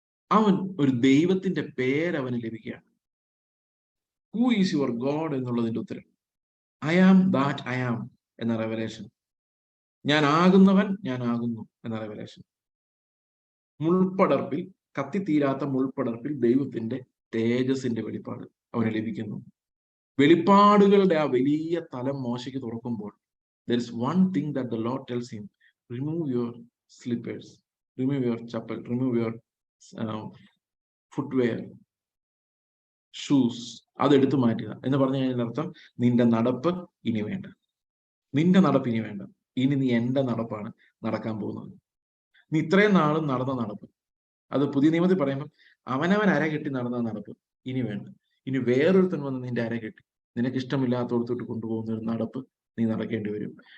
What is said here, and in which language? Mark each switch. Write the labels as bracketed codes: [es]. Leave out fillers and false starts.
[ml] അവൻ ഒരു ദൈവത്തിന്റെ പേരവന് ലഭിക്കുകയാണ്. [en] who is your god [ml] എന്നുള്ളതിന്റെ ഉത്തരം [en] I am that I am [ml] എന്ന റെവലേഷൻ. ഞാൻ ആകുന്നവൻ ഞാൻ ആകുന്നു എന്ന റെവലേഷൻ. മുൾപ്പടർപ്പിൽ, കത്തിത്തീരാത്ത മുൾപ്പടർപ്പിൽ ദൈവത്തിന്റെ തേജസിന്റെ വെളിപ്പാട് അവന് ലഭിക്കുന്നു. വെളിപ്പാടുകളുടെ ആ വലിയ തലം മോശയ്ക്ക് തുറക്കുമ്പോൾ [en] there is one thing that the Lord tells him: remove your slippers, remove your chappal, remove your footwear, shoes. [ml] അതെടുത്തു മാറ്റുക എന്ന് പറഞ്ഞു കഴിഞ്ഞാൽ അർത്ഥം, നിന്റെ നടപ്പ് ഇനി വേണ്ട, നിന്റെ നടപ്പ് ഇനി വേണ്ട, ഇനി നീ എന്റെ നടപ്പാണ് നടക്കാൻ പോകുന്നത്. നീ ഇത്രയും നാളും നടന്ന നടപ്പ്, അത് പുതിയ നിയമത്തിൽ പറയുമ്പോൾ അവനവൻ അര കെട്ടി നടന്ന നടപ്പ് ഇനി വേണ്ട. ഇനി വേറൊരുത്തൻ വന്ന് നിന്റെ അര കെട്ടി നിനക്ക് ഇഷ്ടമില്ലാത്തോടത്തോട്ട് കൊണ്ടുപോകുന്ന ഒരു നടപ്പ് നീ നടക്കേണ്ടി വരും.